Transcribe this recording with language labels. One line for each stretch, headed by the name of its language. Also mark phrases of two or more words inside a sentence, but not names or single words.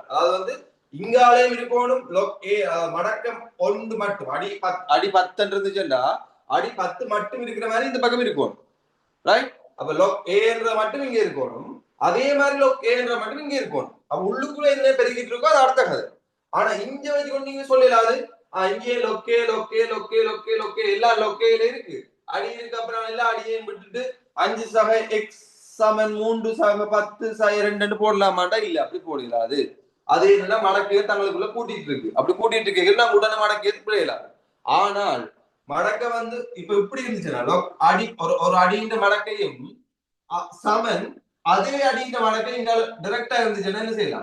Tamil: அதாவது வந்து இங்காலையும் இருக்கணும் log a மடக்கம் 1 மட்டும் அடி 10 இருந்துச்சுண்டா அடி 10 மட்டும் இருக்கிற மாதிரி இந்த பக்கம் இருக்கணும். ரைட், அப்ப log a என்ற மட்டும் இங்க இருக்கணும், அதே மாதிரி log a என்ற மட்டும் இங்க இருக்கணும். அப்ப உள்ளுக்குள்ள என்ன பெருக்கிட்டு இருக்கோ அது அடுத்த கதை. ஆனா இங்க வச்சுக்கொண்டு நீங்க சொல்லலாது இங்கே log a log a log a log a log a எல்லா log a இருக்கு, அடி இருக்கு, அப்புறம் எல்லா அடியையும் விட்டுட்டு 5 சக x சமன் 3 சக 10 சக 2 போடலாமாட்டா? இல்ல, அப்படி போடலாது. அதே என்னன்னா மடக்கையை தங்களுக்குள்ள கூட்டிட்டு இருக்கு. அப்படி கூட்டிட்டு இருக்க நான் உடனே மடக்கையை பிழையலாம். ஆனால் மடக்கை வந்து இப்ப இப்படி இருந்துச்சுன்னா அடி ஒரு அடியின் மடக்கையும் சமன் அதே அடியின் மடக்கை இங்க டைரக்டா இருந்துச்சுன்னா என்ன செய்யலாம்?